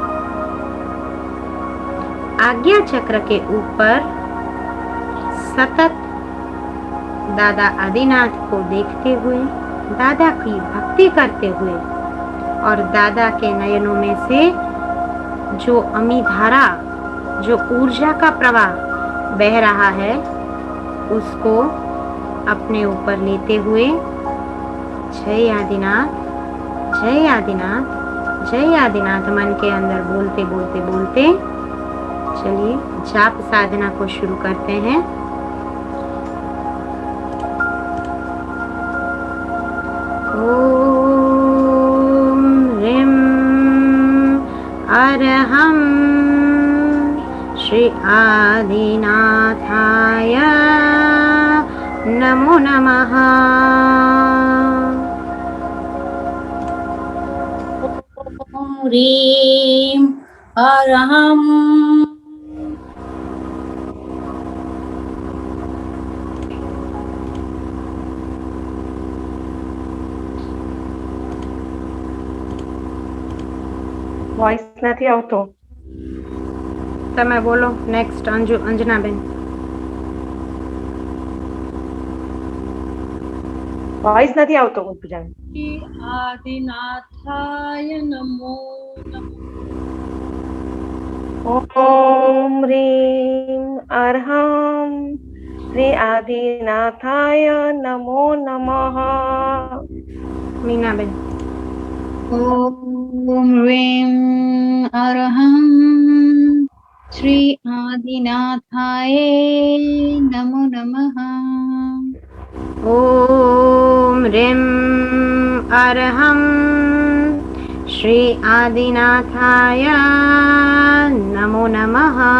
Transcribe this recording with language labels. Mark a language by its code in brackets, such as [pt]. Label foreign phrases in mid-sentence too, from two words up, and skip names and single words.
[hi] आज्ञा चक्र के ऊपर सतत दादा आदिनाथ को देखते हुए, दादा की भक्ति करते हुए और दादा के नयनों में से जो अमीधारा, जो ऊर्जा का प्रवाह बह रहा है उसको अपने ऊपर लेते हुए जय आदिनाथ, जय आदिनाथ, जय आदिनाथ मन के अंदर बोलते बोलते बोलते चलिए जाप साधना को शुरू करते हैं। [sa] ओम ह्रीं अरहं श्री आदिनाथाय नमो नमः। ओम ह्रीं अरहं [gu] વોઇસ નથી આવતો. તમે બોલો નેક્સ્ટ અંજનાબેન। વોઇસ નથી આવતો પૂજા. [sa] श्री आदिनाथाय नमो नमः। ओम ह्रीं अरहं श्री आदिनाथाय नमो नमः. [gu] મીનાબેન। [sa] ओम ह्रीं अरहं श्री आदिनाथाय नमो नमः। ओम ह्रीं अरहं श्री आदिनाथाय नमो नमः।